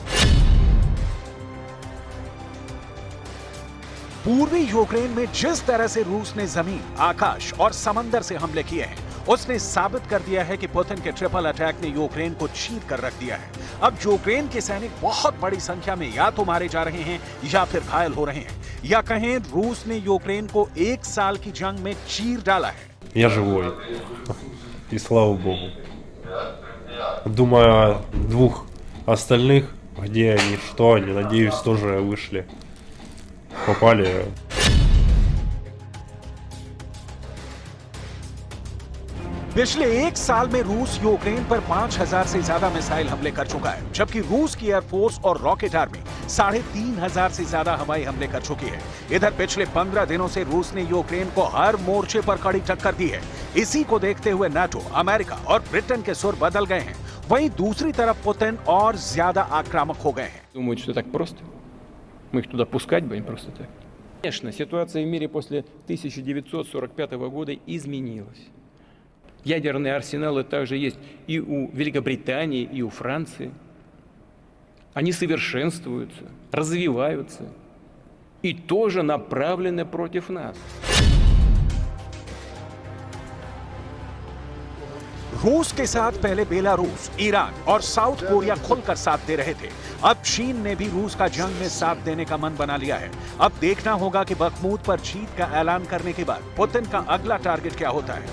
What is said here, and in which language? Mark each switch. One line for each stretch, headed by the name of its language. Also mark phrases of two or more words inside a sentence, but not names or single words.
Hindi: पूर्वी यूक्रेन में जिस तरह से रूस ने जमीन, आकाश और समंदर से हमले किए हैं, उसने साबित कर दिया है कि पुतिन के ट्रिपल अटैक ने यूक्रेन को चीर कर रख दिया है। अब यूक्रेन के सैनिक बहुत बड़ी संख्या में या तो मारे जा रहे हैं या फिर घायल हो रहे हैं, या कहें रूस ने यूक्रेन को 1 साल की जंग में चीर डाला है।
Russian: Я живой, и слава богу. Думаю о 2 остальных, где они, что они, надеюсь, тоже вышли. Попали.
Hindi: पिछले 1 साल में रूस यूक्रेन पर 5000 से ज्यादा मिसाइल हमले कर चुका है, जबकि रूस की एयरफोर्स और रॉकेट आर्मी 3500 से ज्यादा हवाई हमले कर चुकी है। इधर पिछले 15 दिनों से रूस ने यूक्रेन को हर मोर्चे पर कड़ी टक्कर दी है। इसी को देखते हुए नाटो, अमेरिका और ब्रिटेन के सुर बदल गए हैं। वहीं दूसरी तरफ पुतिन और ज्यादा आक्रामक हो गए हैं।
Russian: Думают, что так просто? Мы их туда пускать будем просто так? Конечно, ситуация в мире после 1945 года изменилась. Ядерные арсеналы также есть и у Великобритании, и у Франции. Они совершенствуются, развиваются и тоже направлены против нас.
Hindi: रूस के साथ पहले बेलारूस, ईरान और साउथ कोरिया खुलकर साथ दे रहे थे। अब चीन ने भी रूस का जंग में साथ देने का मन बना लिया है। अब देखना होगा कि बखमुत पर जीत का ऐलान करने के बाद पुतिन का अगला टारगेट क्या होता है।